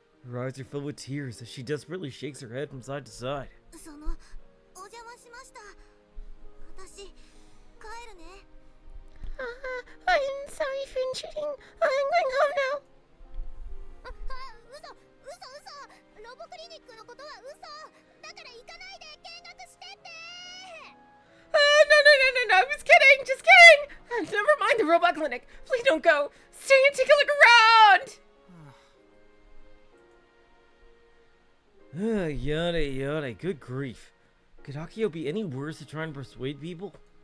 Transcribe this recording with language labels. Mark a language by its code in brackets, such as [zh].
[en] Her eyes are filled with tears as she desperately shakes her head from side to side. [ja] そのお邪魔しました。私帰るね。 [en] I'm sorry for intruding. I'm going home now. [ja] 嘘ロボクリニックのことは嘘だから行かないで見学してって [en] No, I was kidding, just kidding. Never mind the robot clinic. Please don't go. Stay and take a look around. Yada. Good grief. Could Akio be any worse at trying to persuade people?